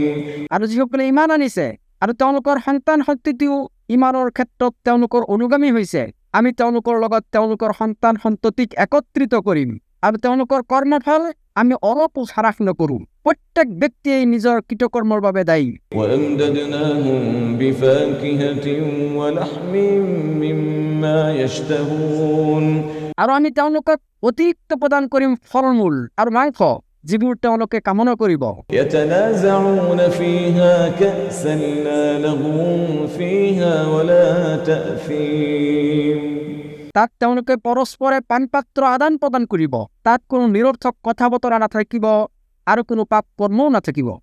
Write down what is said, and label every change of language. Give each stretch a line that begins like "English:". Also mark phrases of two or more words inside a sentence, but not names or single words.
Assamese: আৰু যিসকলে ইমান আনিছে আৰু তেওঁলোকৰ সন্তান সন্ততিও ইমানৰ ক্ষেত্ৰত তেওঁলোকৰ অনুগামী হৈছে, আমি তেওঁলোকৰ লগত তেওঁলোকৰ সন্তান সন্ততিক একত্ৰিত কৰিম আৰু তেওঁলোকৰ কৰ্মফল আমি অলপো হ্ৰাস নকৰোঁ। প্ৰত্যেক ব্যক্তিয়ে নিজৰ কৃতকৰ্মৰ বাবে দায়ী।
Arabic: وأمددناهم بفاكهة ولحم مما يشتهون
Assamese: আৰু আমি তেওঁলোকক অতিৰিক্ত প্ৰদান কৰিম ফল-মূল আৰু মাংস, যিবোৰ তেওঁলোকে কামনা কৰিব।
Arabic: يتنازعون فيها كأسا لا لغو فيها ولا تأثيم
Assamese: তাত তেওঁলোকে পৰস্পৰে পানপাত্ৰ আদান প্ৰদান কৰিব, তাত কোনো নিৰৰ্থক কথা বতৰা নাথাকিব আৰু কোনো পাপ কৰ্মও নাথাকিব।